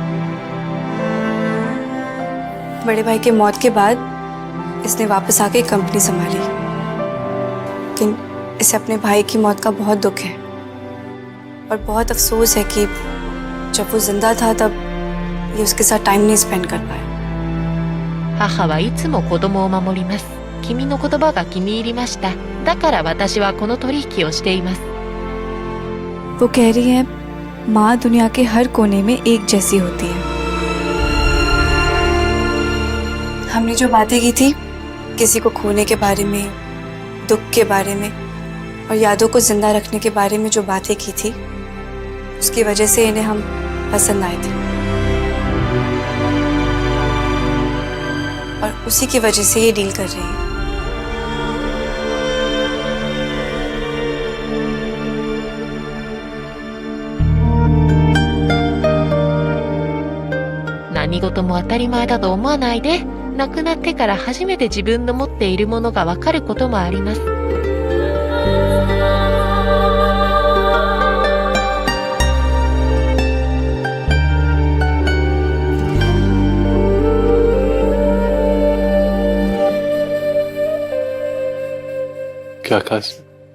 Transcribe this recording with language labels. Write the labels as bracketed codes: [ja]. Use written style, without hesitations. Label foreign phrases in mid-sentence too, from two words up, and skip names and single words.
[hi] बड़े भाई के मौत के बाद इसने वापस आके कंपनी संभाली, लेकिन इसे अपने भाई की मौत का बहुत दुख है और बहुत अफसोस है कि जब वो जिंदा था तब ये उसके साथ टाइम नहीं स्पेंड कर पाया। [ja] 母はいつも子供を守ります。君の言葉が気に入りました。だから私はこの取引をしています。 [hi] वो कह रही है माँ दुनिया के हर कोने में एक जैसी होती है। हमने जो बातें की थी किसी को खोने के बारे में, दुख के बारे में और यादों को जिंदा रखने के बारे में जो बातें की थी, उसकी वजह से इन्हें हम पसंद आए थे और उसी की वजह से ये डील कर रही है। [ja] 何事も当たり前だと思わないで、亡くなってから初めて自分の持っているものがわかることもあります。 [hi] क्या कहा इसने?